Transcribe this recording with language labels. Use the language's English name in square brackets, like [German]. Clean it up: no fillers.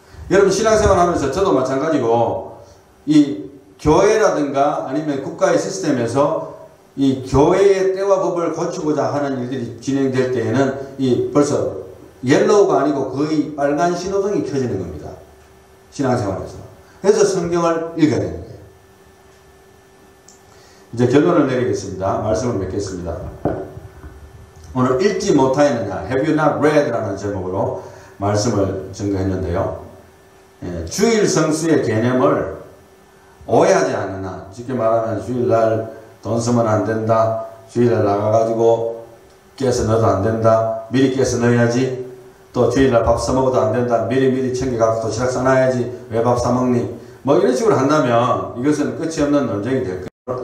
[Korean] 여러분 신앙생활 하면서 저도 마찬가지고, 이 교회라든가 아니면 국가의 시스템에서 이 교회의 때와 법을 고치고자 하는 일들이 진행될 때에는 이 벌써 옐로우가 아니고 거의 빨간 신호등이 켜지는 겁니다. 신앙생활에서. 그래서 성경을 읽어야 되는 거예요. 이제 결론을 내리겠습니다. 말씀을 맺겠습니다. 오늘 읽지 못하였느냐, [English] Have you not read? [Korean] 라는 제목으로 말씀을 증거했는데요. 예, 주일 성수의 개념을 오해하지 않느냐. 쉽게 말하면 주일날 돈 쓰면 안 된다, 주일날 나가가지고 깨서 넣어도 안 된다, 미리 깨서 넣어야지, 또 주일날 밥 사먹어도 안 된다, 미리 챙겨갖고 도시락 싸놔야지, 왜 밥 사먹니, 뭐 이런 식으로 한다면 이것은 끝이 없는 논쟁이 될 거예요.